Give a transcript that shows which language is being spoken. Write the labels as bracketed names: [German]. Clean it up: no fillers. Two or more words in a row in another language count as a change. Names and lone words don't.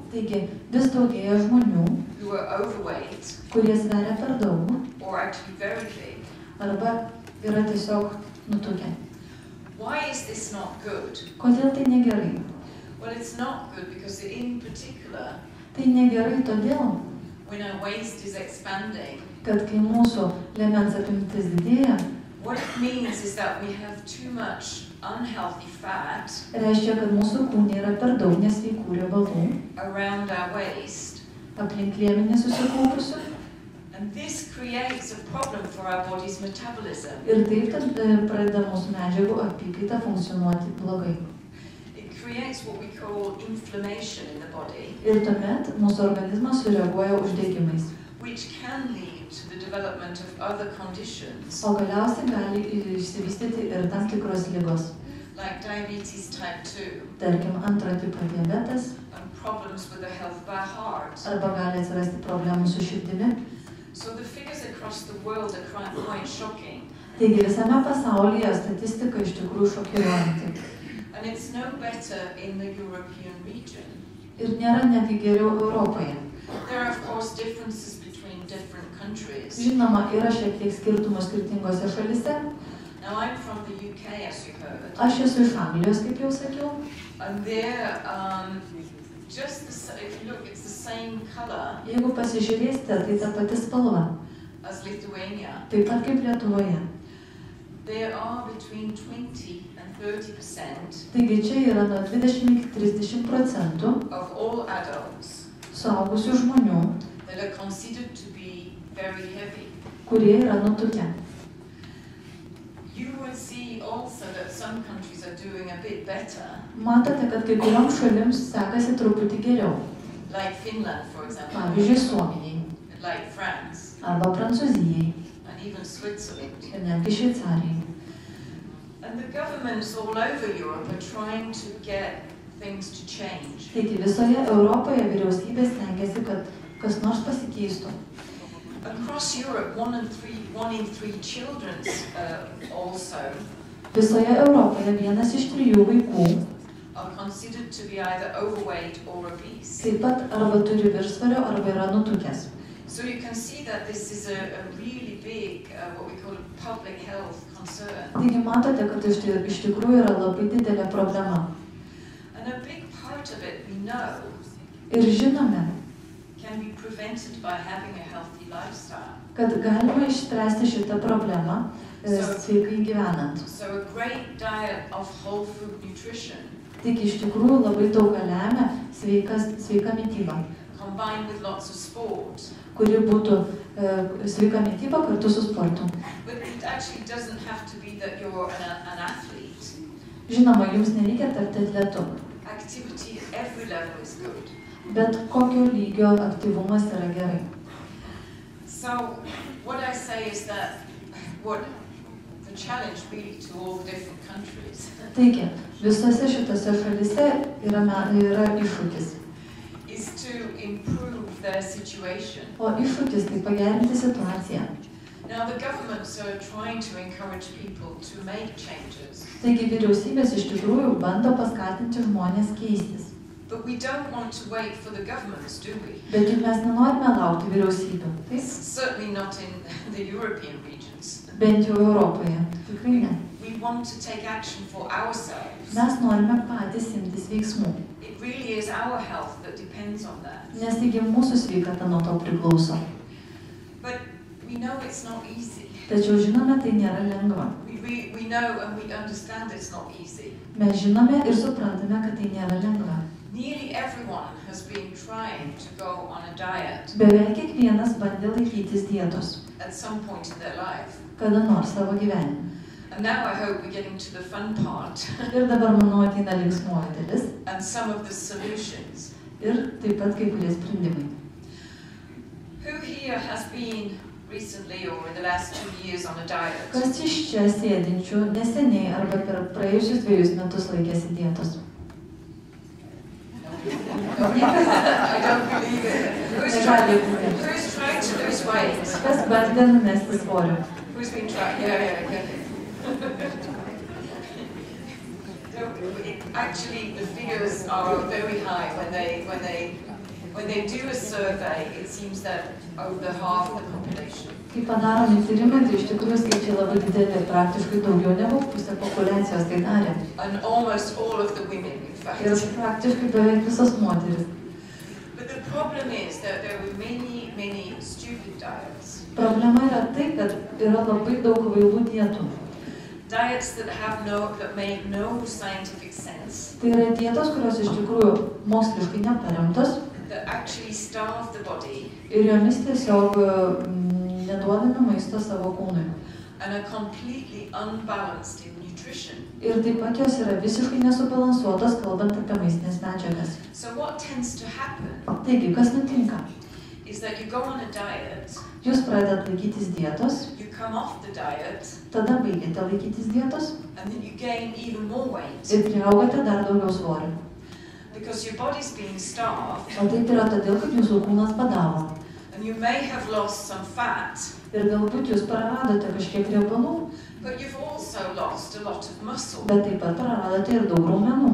[Lithuanian] Taigi, vis daugėja žmonių, [English] who are overweight [Lithuanian] kurie sveria per daug [English] or actually very big. [Lithuanian] arba yra tiesiog nutukę. [English] Why is this not good? [Lithuanian] Kodėl tai negerai? [English] Well, it's not good because in particular, [Lithuanian] Tai negerai todėl, [English] when our waist is expanding, [Lithuanian] kad kai mūsų liemens apimtis didėja, [English] what it means is that we have too much unhealthy fat [Lithuanian] reiškia, kad mūsų kūne yra per daug nesveikų riebalų [English] around our waist. [Lithuanian] aplink liemenį susikaupusių. [English] And this creates a problem for our body's metabolism. [Lithuanian] Ir taip tad pradeda mūsų medžiagų apykaita funkcionuoti blogai. [English] It creates what we call inflammation in the body, [Lithuanian] Ir tuomet mūsų organizmas sureaguoja uždegimais. [English] which can lead to the development of other conditions, [Lithuanian] O galiausiai gali išsivystyti ir tam tikros ligos. [English] like diabetes type 2, [Lithuanian] Tarkim, antro tipo diabetas [English] and problems with the health of our heart. [Lithuanian] arba gali atsirasti problemų su širdimi. [English] So the figures across the world are quite shocking. [Lithuanian] Taigi visame pasaulyje statistika iš tikrųjų šokiruojanti. [English] And it's no better in the European region. [Lithuanian] Ir nėra netgi geriau Europoje. [English] There are, of course, differences between different countries. [Lithuanian] Žinoma, yra šiek tiek skirtumų skirtingose šalise. [English] Now, I'm from the UK, as you heard. [Lithuanian] Aš esu iš Anglijos, kaip jau sakiau. [English] And there, if you look, it's the same color [Lithuanian] Jeigu pasižiūrėsite, tai ta pati spalva. [English] as Lithuania. [Lithuanian] Taip pat kaip Lietuvoje. [English] There are between 20 and 30% [Lithuanian] Taigi čia yra nuo 20 iki 30% [English] of all adults [Lithuanian] suaugusių žmonių, [English] that are considered to be very heavy. [Lithuanian] kurie yra nutukę. [English] You will see also that some countries are doing a bit better, [Lithuanian] Matote, kad kai kurioms šalims sekasi truputį geriau. [English] like Finland, for example, [Lithuanian] Pavyzdžiui, Suomijai [English] like France, [Lithuanian] arba Prancūzijai [English] and even Switzerland. [Lithuanian] ir netgi Šveicarijai. [English] And the governments all over Europe are trying to get things to change. [Lithuanian] Taigi visoje Europoje vyriausybės stengiasi, kad kas nors pasikeistų. [English] Across Europe, one in three children also [Lithuanian] Visoje Europoje 1 iš 3 vaikų [English] are considered to be either overweight or obese. [Lithuanian] taip pat arba turi viršsvorio, arba yra nutukęs. [English] So you can see that this is a really big, what we call a public health concern. [Lithuanian] Taigi matote, kad iš tikrųjų yra labai didelė problema. [English] And a big part of it, we know, [Lithuanian] Ir žinome, [English] can be prevented by having a healthy lifestyle. [Lithuanian] kad galima išspręsti šitą problemą sveikai gyvenant. [English] So a great diet of whole food nutrition, [Lithuanian] Taigi iš tikrųjų labai daug lemia sveika mytyba, [English] combined with lots of sport. [Lithuanian] kuri būtų sveika mytyba kartu su sportu. [English] But it actually doesn't have to be that you're an athlete. [Lithuanian] Žinoma, jums nereikia tapti atletu, [English] Activity at every level is good. [Lithuanian] bet kokio lygio aktyvumas yra gerai. [English] So what I say is that what the challenge really to all the different countries [Lithuanian] Taigi, visose šitose šalise yra iššūkis. [English] is to improve their situation. [Lithuanian] O iššūkis tai pagerinti situaciją. [English] Now the governments are trying to encourage people to make changes, [Lithuanian] Taigi vyriausybės iš tikrųjų bando paskatinti žmonės keistis. [English] but we don't want to wait for the governments, do we? [Lithuanian] Bet juk mes nenorime laukti vyriausybių. Taip? [English] Certainly not in the European regions. [Lithuanian] Bent jau Europoje. Tikrai ne. [English] We want to take action for ourselves. [Lithuanian] Mes norime patys imtis veiksmų. [English] It really is our health that depends on that. [Lithuanian] Nes taigi mūsų sveikata nuo to priklauso. [English] But we know it's not easy. [Lithuanian] Tačiau žinome, tai nėra lengva. [English] We know and we understand it's not easy. [Lithuanian] Mes žinome ir suprantame, kad tai nėra lengva. [English] Nearly everyone has been trying to go on a diet [Lithuanian] Beveik kiekvienas bandė laikytis dietos, [English] at some point in their life. [Lithuanian] kada nors savo gyvenime. [English] And now I hope we're getting to the fun part [Lithuanian] Ir dabar, manau, ateina linksmoji dalis [English] and some of the solutions. [Lithuanian] ir taip pat kai kurie sprendimai. [English] Who here has been recently or in the last 2 years on a diet? [Lithuanian] Kas iš čia sėdinčių neseniai arba per praėjusius 2 metus laikėsi dietos? [English] I don't believe it. Who's trying to lose weight? [Lithuanian] Kas bandė numesti svorio? [English] Who's been trying? Yeah. Actually, the figures are very high when they do a survey. It seems that over half the population. [Lithuanian] Kai padaromi tyrimai, tai iš tikrųjų skaičiai labai dideli, praktiškai daugiau negu pusė populiacijos tai darė. [English] And almost all of the women, in fact. [Lithuanian] Ir praktiškai beveik visos moteris. [English] But the problem is that there were many stupid diets. [Lithuanian] Problema yra tai, kad yra labai daug kvailų dietų. [English] Diets that make no scientific sense. [Lithuanian] Tai yra dietos, kurios iš tikrųjų moksliškai neparemtos. [English] That actually starve the body. [Lithuanian] Ir jomis tiesiog neduodame maisto savo kūnui. [English] And are completely unbalanced in nutrition. [Lithuanian] Ir taip pat jos yra visiškai nesubalansuotos, kalbant apie maistinės medžiagas. [English] So what tends to happen [Lithuanian] Taigi, kas nutinka? [English] is that you go on a diet, [Lithuanian] Jūs pradedat laikytis dietos, [English] you come off the diet, [Lithuanian] tada baigiate laikytis dietos [English] and then you gain even more weight. [Lithuanian] ir priaugate dar daugiau svorio. [English] Because your body's being starved, [Lithuanian] O taip yra todėl, kad jūsų kūnas badavo. [English] and you may have lost some fat, [Lithuanian] Ir galbūt jūs praradote kažkiek riebalų, [English] but you've also lost a lot of muscle. [Lithuanian] bet taip pat praradote ir daug raumenų.